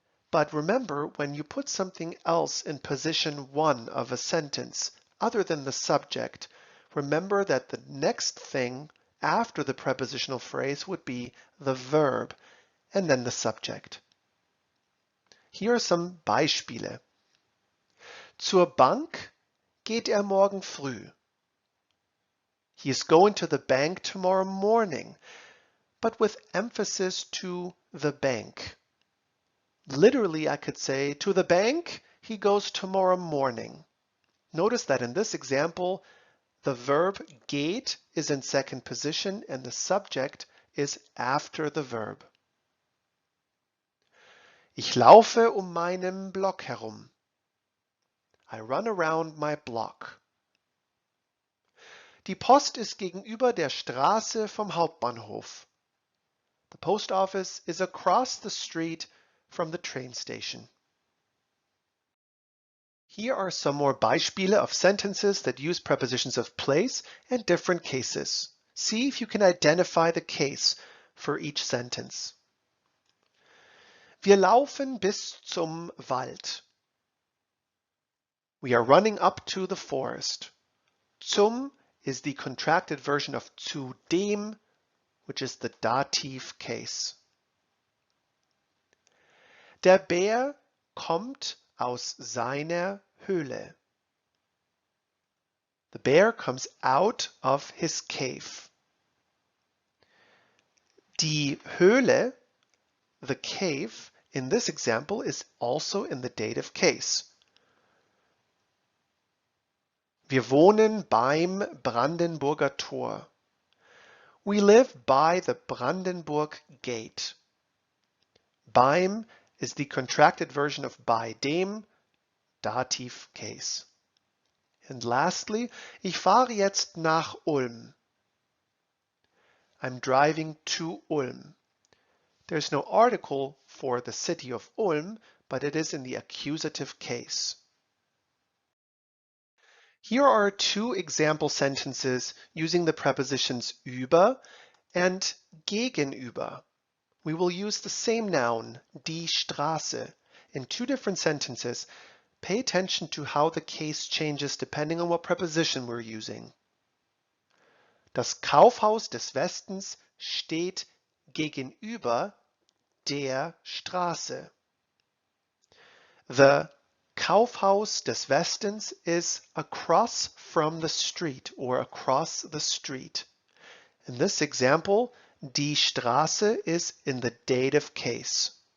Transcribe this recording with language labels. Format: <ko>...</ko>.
<en>But remember, when you put something else in position 1 of a sentence, other than the subject, remember that the next thing after the prepositional phrase would be the verb, and then the subject. Here are some Beispiele.</en> <de>Zur Bank geht morgen früh.</de> <en>He is going to the bank tomorrow morning, but with emphasis to the bank. Literally, I could say, to the bank, he goes tomorrow morning. Notice that in this example, the verb geht is in second position and the subject is after the verb.</en> <de>Ich laufe meinen Block herum.</de> <en>I run around my block.</en> <de>Die Post ist gegenüber der Straße vom Hauptbahnhof.</de> <en>The post office is across the street from the train station. Here are some more Beispiele of sentences that use prepositions of place and different cases. See if you can identify the case for each sentence.</en> <de>Wir laufen bis zum Wald.</de> <en>We are running up to the forest. Zum is the contracted version of zu dem, which is the dative case.</en> <de>Der Bär kommt aus seiner Höhle.</de> <en>The bear comes out of his cave. Die Höhle, the cave, in this example is also in the dative case.</en> <de>Wir wohnen beim Brandenburger Tor.</de> <en>We live by the Brandenburg Gate. Beim is the contracted version of bei dem, dative case. And lastly,</en> <de>ich fahre jetzt nach Ulm.</de> <en>I'm driving to Ulm. There's no article for the city of Ulm, but it is in the accusative case. Here are two example sentences using the prepositions über and gegenüber. We will use the same noun, die Straße, in two different sentences. Pay attention to how the case changes depending on what preposition we're using.</en> <de>Das Kaufhaus des Westens steht gegenüber der Straße.</de> <en>The Kaufhaus des Westens is across from the street or across the street. In this example, die Straße is in the dative case.</en>